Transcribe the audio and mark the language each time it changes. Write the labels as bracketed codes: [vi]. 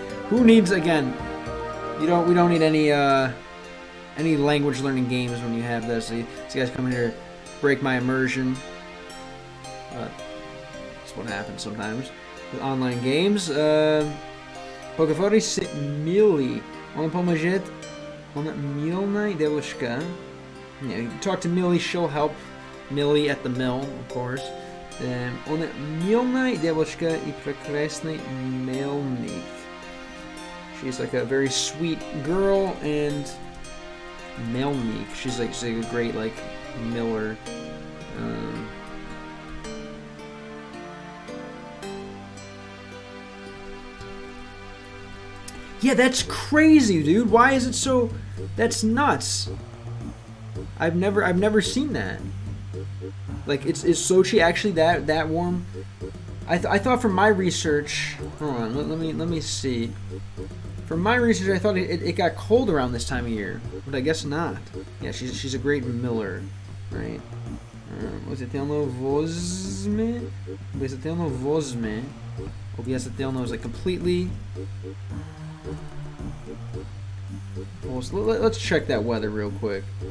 [en] Who needs, again, we don't need any language learning games when you have this. These guys come in here to break my immersion. That's what happens sometimes with online games. [ru] Поговори с Millie. Он поможет. Она милная девушка. [en] Yeah, you talk to Millie, she'll help Millie at the mill, of course. [ru] Она милная девушка и прекрасный мельник. [en] She's like a very sweet girl and Melnik. She's like a great like miller. Yeah, that's crazy, dude. Why is it so? That's nuts. I've never seen that. Like, is Sochi actually that warm? I thought from my research. Hold on, let me see. From my research, I thought it got cold around this time of year, but I guess not. Yeah, she's a great miller, right? [ru] Obязательно возьми. Obязательно возьми. [en] Obязательno is like completely. Let's check that weather real quick.